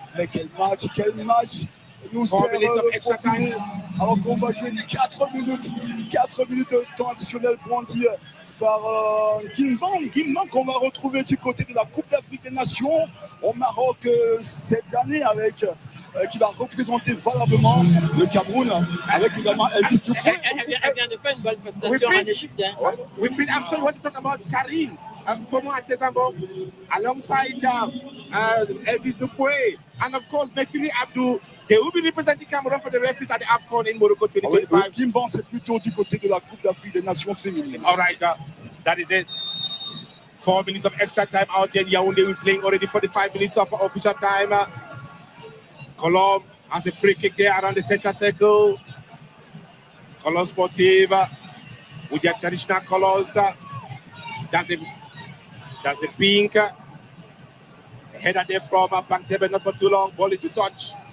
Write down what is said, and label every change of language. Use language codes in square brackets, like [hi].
[fr] Mais quel match nous sert fortuné alors qu'on va jouer 4 minutes de temps additionnel brandi par Gimban qu'on va retrouver du côté de la Coupe d'Afrique des Nations au Maroc cette année avec qui va représenter valablement le Cameroun avec également Elvis Dupré. Elle vient de faire une bonne prestation en Égypte. [en] I'm sure you want to talk about Karim, former Antezambo, alongside Elvis Dupré, and of course Midfield Abdou. They will be representing Cameroon for the referees at the AFCON in Morocco 2025. [fr] Gimban, c'est plutôt du côté de la Coupe d'Afrique des Nations féminines. [en] All right, that is it. 4 minutes of extra time out here in Yaoundé. We're playing already 45 minutes of official time. Colombe has a free kick there around the center circle. Colombe Sportive with their traditional colors. That's a pink. Header there from Panther, but not for too long. Ball into touch.